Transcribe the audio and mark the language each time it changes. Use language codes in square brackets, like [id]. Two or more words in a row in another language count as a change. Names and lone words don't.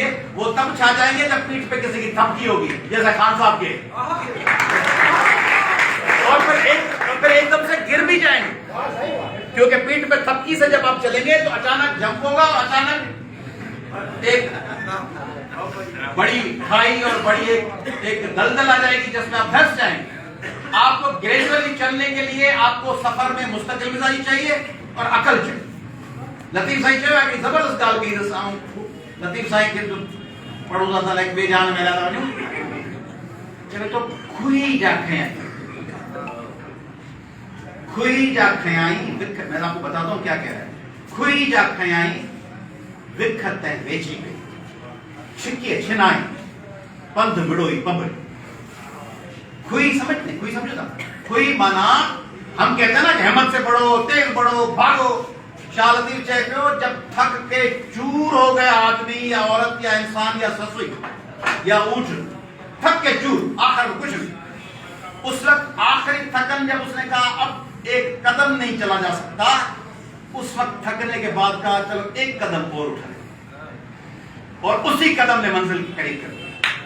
[ur] وہ تب چھا جائیں گے جب پیٹھ پہ کسی کی تھپکی ہوگی، جیسا خان صاحب کے، اور پھر ایک دم سے گر بھی جائیں گے، کیونکہ پیٹھ پہ تھپکی سے جب آپ چلیں گے تو اچانک جمپ ہوگا اور اچانک ایک بڑی کھائی اور بڑی ایک دلدل آ جائے گی جس میں آپ دھنس جائیں گے. آپ کو گریجویلی چلنے کے لیے آپ کو سفر میں مستقل مزاجی چاہیے اور عقل چاہیے. [sd] लतीफ साईं चयो आहे कि जबरदस्त ॻाल्हि कई अथसि। लतीफ साईं खे पढ़ो था लाइक बेजान मेला था वञूं, चवे तो खुई जा खयाई विख। [ur] میں آپ کو بتاتا ہوں کیا کہہ رہا ہے. [sd] खुई जा खयाई विख तै वेची गई, छिके छिनाई पंध मिड़ोई पबड़ी। खुई समझते, खुई समझो था। [ur] کھُئی معنی ہم کہتے ہیں نا کہ ہمت سے پڑھو، تیز پڑھو، بھاگو. शाह लतीफ [sd] चए पियो [ur] جب تھک کے چور ہو گیا آدمی یا عورت یا انسان یا سسئی یا اونٹ، تھک کے چور، آخر کچھ بھی، اس وقت آخری تھکن جب اس نے کہا اب ایک قدم نہیں چلا جا سکتا، اس وقت تھکنے کے بعد کہا چلو ایک قدم اور اٹھائے، اور اسی قدم نے منزل قریب کر دی.